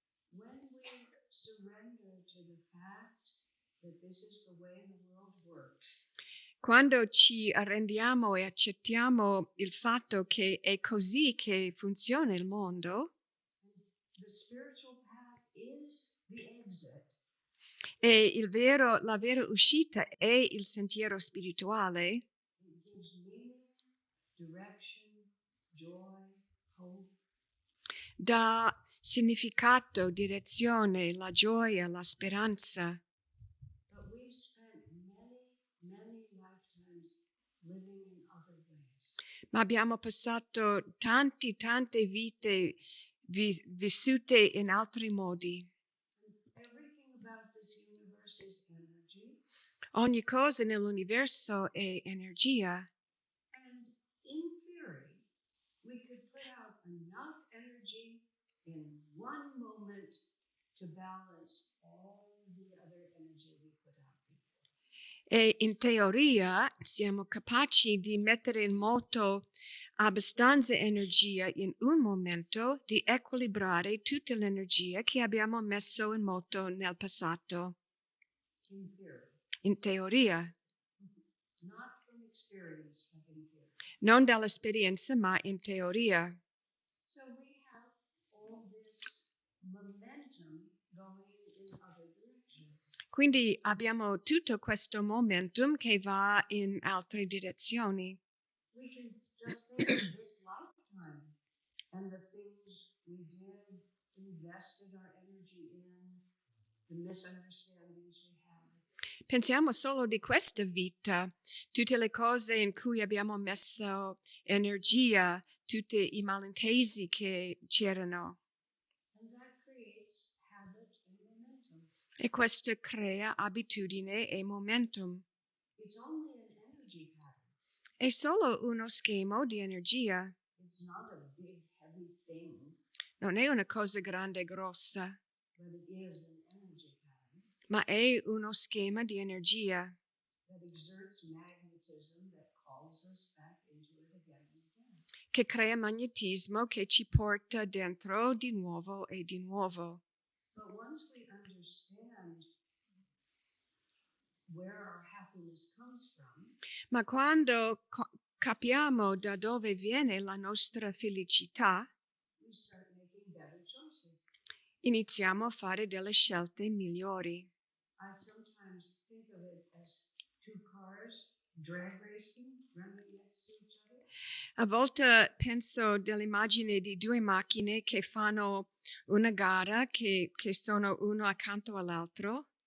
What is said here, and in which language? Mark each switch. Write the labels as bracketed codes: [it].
[en] When we surrender to the fact that this is the way the world works, [it] Quando ci arrendiamo e accettiamo il fatto che è così che funziona il mondo, [en] the spiritual path is the exit. [it] e la vera uscita è il sentiero spirituale, [en] It gives meaning, direction, joy, hope. [it] dà significato, direzione, la gioia, la speranza. [en] But we've spent many lifetimes living in other ways. [it] Ma abbiamo passato tante vite vissute in altri modi. [en] Everything about this universe is energy. [it] Ogni cosa nell'universo è energia. [en] And in theory, we could put out enough energy in one moment to balance all the other energy we put out before. [it] E in teoria siamo capaci di mettere in moto abbastanza energia in un momento di equilibrare tutta l'energia che abbiamo messo in moto nel passato. [en] In theory. [it] In teoria, [en] Not from experience, but in theory. [it] non dall'esperienza, ma in teoria. [en] So we have all this momentum going in other directions. [it] Quindi abbiamo tutto questo momentum che va in altre direzioni. [en] We can just think of this lifetime and the things we did, invested our energy in, the misunderstandings we had. [it] Pensiamo solo di questa vita, tutte le cose in cui abbiamo messo energia, tutti i malintesi che c'erano. [en] And that creates habit and momentum. [it] E questo crea abitudine e momentum. [en] It's only an energy pattern. [it] È solo uno schema di energia. [en] It's not a big, heavy thing, [it] Non è una cosa grande e grossa, [en] but it is an energy pattern [it] ma è uno schema di energia [en] that exerts magnetism that calls us back into it again and again. [it] che crea magnetismo che ci porta dentro di nuovo e di nuovo. [en] But once we understand where our happiness comes from, [it] Ma quando capiamo da dove viene la nostra felicità, [en] we start making better choices. [it] iniziamo a fare delle scelte migliori. [en] I sometimes think of it as 2 cars drag racing, running next to each other. [it] A volte penso dell'immagine di 2 macchine che fanno una gara che sono uno accanto all'altra.